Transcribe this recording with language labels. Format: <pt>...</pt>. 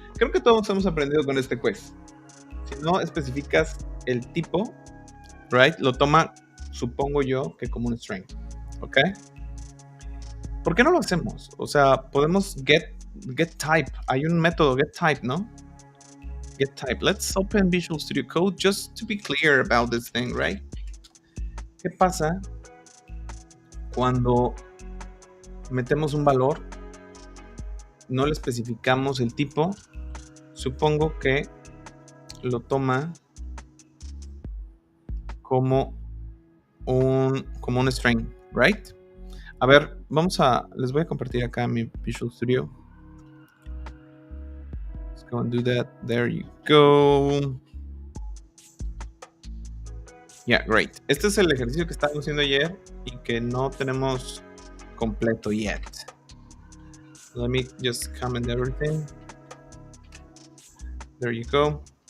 <es>Creo que todos hemos aprendido con este quiz. Si no especificas el tipo, right, lo toma, supongo yo, que como un string. ¿Ok? ¿Por qué no lo hacemos? O sea, podemos get type. Hay un método get type, ¿no?</es> <en>Get type. Let's open Visual Studio Code just to be clear about this thing, right?</en> <es>¿Qué pasa cuando metemos un valor, no le especificamos el tipo? Supongo que lo toma como un string, right? A ver, les voy a compartir acá mi Visual Studio.</es> <en>Let's go and do that. There you go. Yeah, great.</en> <es>Este es el ejercicio que estábamos haciendo ayer y que no tenemos completo yet.</es> <en>Let me just comment everything. There you go.</en>